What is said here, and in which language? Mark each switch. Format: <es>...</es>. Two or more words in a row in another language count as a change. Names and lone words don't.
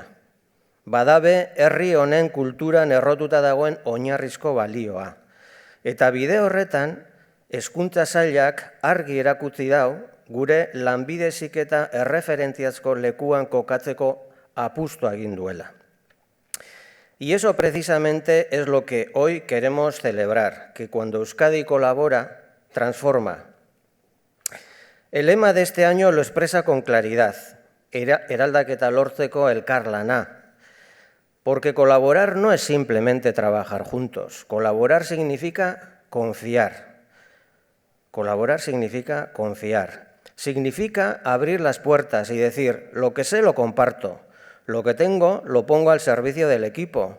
<eu>Badabe herri honen kulturan errotuta dagoen oinarrizko balioa. Eta bide horretan, hezkuntza sailak argi erakutsi dau gure lanbide heziketa erreferentziazko lekuan kokatzeko apustua egin duela.</eu> <es>Y eso precisamente es lo que hoy queremos celebrar, que cuando Euskadi colabora, transforma. El lema de este año lo expresa con claridad:</es> <eu>eraldaketa lortzeko elkarlana.</eu> <es>Porque colaborar no es simplemente trabajar juntos. Colaborar significa confiar. Colaborar significa confiar. Significa abrir las puertas y decir: lo que sé lo comparto. Lo que tengo lo pongo al servicio del equipo.</es>